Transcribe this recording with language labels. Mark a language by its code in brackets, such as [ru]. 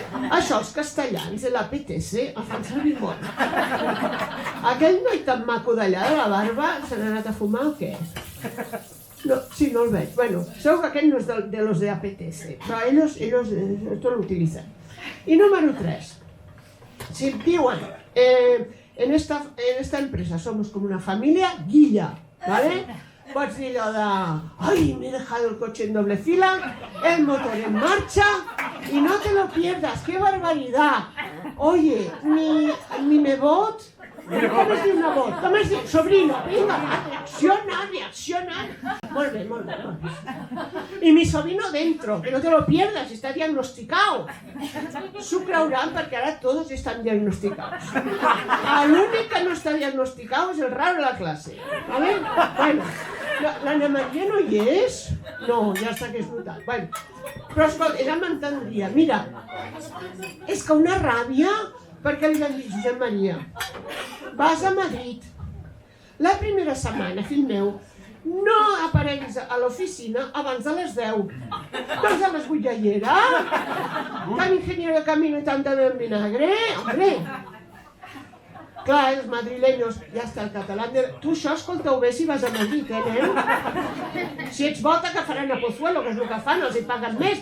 [ca] Això els castellans de l'apetece el fan servir molt. Aquell noi tan maco d'allà de la barba se n'ha anat a fumar o què? No, sí, no el veig. [es] Bueno, [ca] segur que aquest no és [es] de los de APTC, [ca] però [es] ellos esto lo utilizan. [ca] I número 3. Si et diuen, [es] en esta empresa somos como una familia guilla, ¿vale? [ca] Pots dir allò de, [es] ay, me he dejado el coche en doble fila, el motor en marcha, y no te lo pierdas, qué barbaridad. Oye, mi [ca] nebot, com es diu nebot? Com es diu? Sobrino, vinga, va, reacciona. Molt bé. [es] Y mi sobrino dentro, que no te lo pierdas, está diagnosticado. [ca] S'ho creuran perquè ara tots estan diagnosticados. L'únic que no està diagnosticado és el raro de la classe. ¿Vale? Bueno, l'Anna Maria no hi és? No, ja està que és brutal. Bueno, però escolta, ella m'entendria. Mira, és que una ràbia, perquè li van dir, Josep Maria, vas a Madrid. La primera setmana, fill meu, no apareguis a l'oficina abans de les 10. Doncs a les 8 ja hi era. [es] Tan ingeniero de camino y tanta de vinagre. Hombre. [ca] Clar, els madrileños, ja està el català. Tu això escolta-ho bé si vas a Madrid, nen? Si ets bota que faran a Pozuelo, que és el que fan, els hi paguen més.